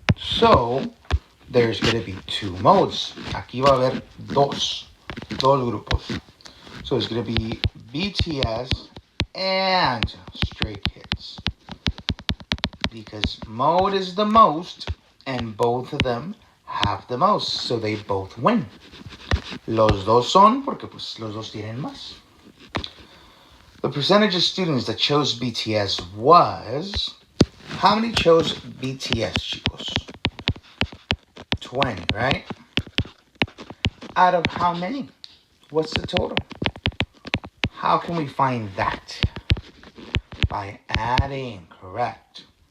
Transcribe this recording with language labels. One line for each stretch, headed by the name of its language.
English: So there's going to be two modes.
Spanish: Aquí va a haber dos grupos.
English: So it's going to be BTS and Stray Kids. Because mode is the most, and both of them have the most. So they both win.
Spanish: Los dos son, porque pues los dos tienen más.
English: The percentage of students that chose BTS was... How many chose BTS, chicos? 20, right? Out of how many? What's the total? How can we find that? By adding, correct.